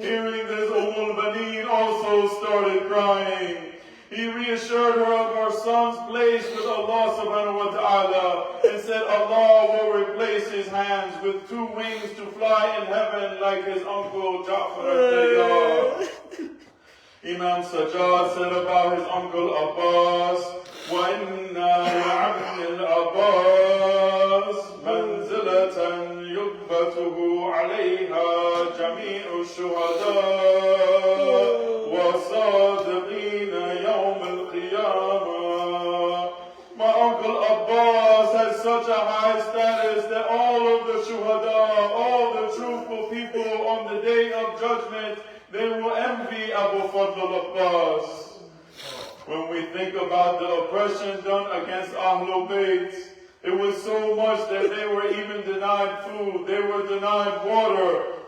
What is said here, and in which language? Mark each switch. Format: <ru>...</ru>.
<en>Hearing this, al-Baneen also started crying. He reassured her of her son's place with Allah subhanahu wa ta'ala and said Allah will replace his hands with two wings to fly in heaven like his uncle Ja'far al-Tayyar. Imam Sajjad said about his uncle Abbas,</en> <ar>وَإِنَّا لِعَبْدِ الْأَبَّاسِ مَنْزِلَةً يُكْبَتُهُ عَلَيْهَا جَمِيعُ الشُّهَدَاءِ وَالصَّادِقِينَ يَوْمَ الْقِيَامَةِ.</ar> <en>My uncle Abbas has such a high status that all of the shuhada, all the truthful people on the day of judgment, they will envy Abu Fadl Abbas. When we think about the oppression done against Ahlul Bayt, it was so much that they were even denied food, they were denied water.</en>